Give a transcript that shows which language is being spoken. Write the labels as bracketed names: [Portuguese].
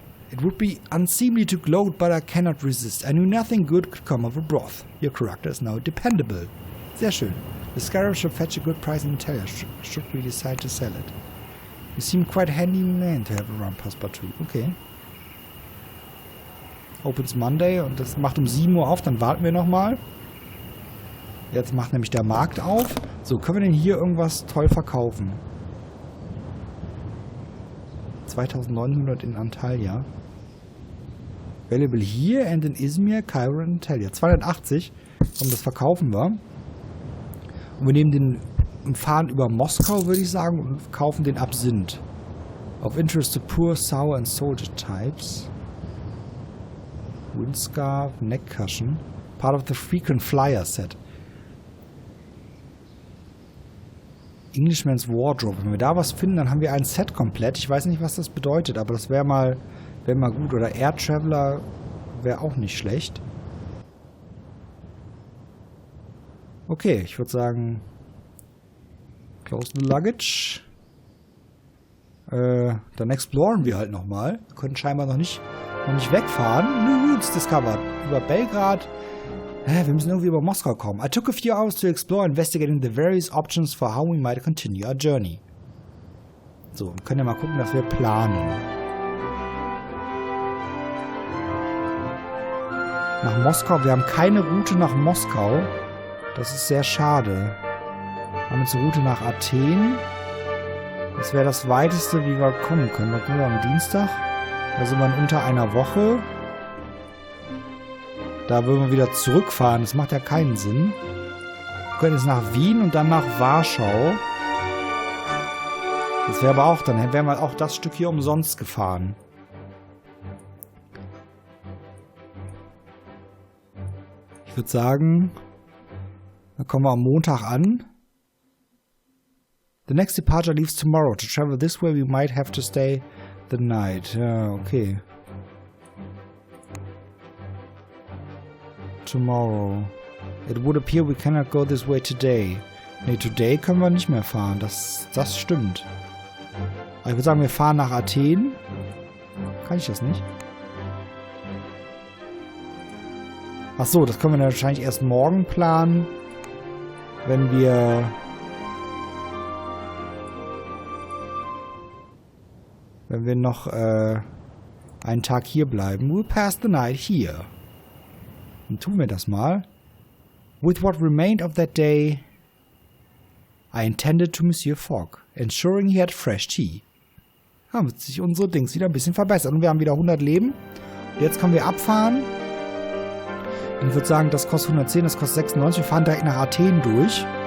[English] It would be unseemly to gloat, but I cannot resist. I knew nothing good could come of a broth. Your character is now dependable. [German] Sehr schön. [English] The scarab should fetch a good price in Italia, should we decide to sell it. You seem quite a handy man to have around Passepartout. Okay. Opens Monday [German] und das macht um 7 Uhr auf, dann warten wir nochmal. Jetzt macht nämlich der Markt auf. So, können wir denn hier irgendwas toll verkaufen? 2900 in Antalya. Available here and in Izmir, Cairo and Antalya. 280. Und das verkaufen wir. Und wir nehmen den fahren über Moskau, würde ich sagen, und kaufen den Absinth. [English] Of interest to poor, sour and soldier types. Windscarf, neck cushion. Part of the frequent flyer set. Englishman's Wardrobe. [German] Wenn wir da was finden, dann haben wir ein Set komplett. Ich weiß nicht, was das bedeutet, aber das wäre mal gut. Oder Air Traveler wäre auch nicht schlecht. Okay, ich würde sagen, [English] close the luggage. [German] Dann exploren wir halt nochmal. Wir können scheinbar noch nicht wegfahren. [English] New routes discovered. [German] Über Belgrad. Wir müssen irgendwie über Moskau kommen. [English] I took a few hours to explore, investigating the various options for how we might continue our journey. [German] So, wir können ja mal gucken, dass wir planen. Nach Moskau. Wir haben keine Route nach Moskau. Das ist sehr schade. Wir haben jetzt eine Route nach Athen. Das wäre das weiteste, wie wir kommen können. Da kommen wir am Dienstag. Da sind wir in unter einer Woche. Da würden wir wieder zurückfahren. Das macht ja keinen Sinn. Wir können jetzt nach Wien und dann nach Warschau. Das wäre aber auch, dann wären wir auch das Stück hier umsonst gefahren. Ich würde sagen, dann kommen wir am Montag an. [English] The next departure leaves tomorrow. To travel this way we might have to stay the night. [German] Ja, okay. [English] Tomorrow. It would appear we cannot go this way today. [German] Nee, today können wir nicht mehr fahren. Das stimmt. Aber ich würde sagen, wir fahren nach Athen. Kann ich das nicht? Ach so, das können wir dann wahrscheinlich erst morgen planen, wenn wir noch einen Tag hier bleiben. [English] We'll pass the night here. [German] Dann tun wir das mal. [English] With what remained of that day, I intended to Monsieur Fogg, ensuring he had fresh tea. [German] Haben sich unsere Dings wieder ein bisschen verbessert. Und wir haben wieder 100 Leben. Jetzt können wir abfahren. Und ich würde sagen, das kostet 110, das kostet 96. Wir fahren direkt nach Athen durch.